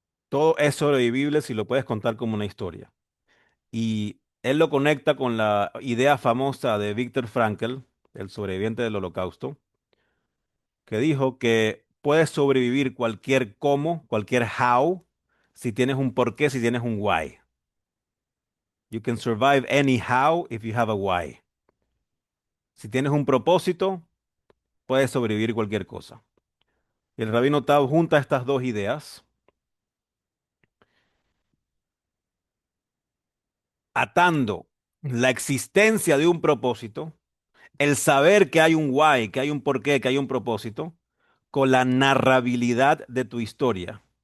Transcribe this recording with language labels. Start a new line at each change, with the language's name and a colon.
Spanish: Todo es sobrevivible si lo puedes contar como una historia. Y él lo conecta con la idea famosa de Viktor Frankl, el sobreviviente del Holocausto, que dijo que puedes sobrevivir cualquier cómo, cualquier how, si tienes un por qué, si tienes un why.
English: You can survive any how if you have a why.
Spanish: Si tienes un propósito, puedes sobrevivir cualquier cosa. Y el rabino Tao junta estas dos ideas, atando la existencia de un propósito, el saber que hay un why, que hay un porqué, que hay un propósito, con la narrabilidad de tu historia.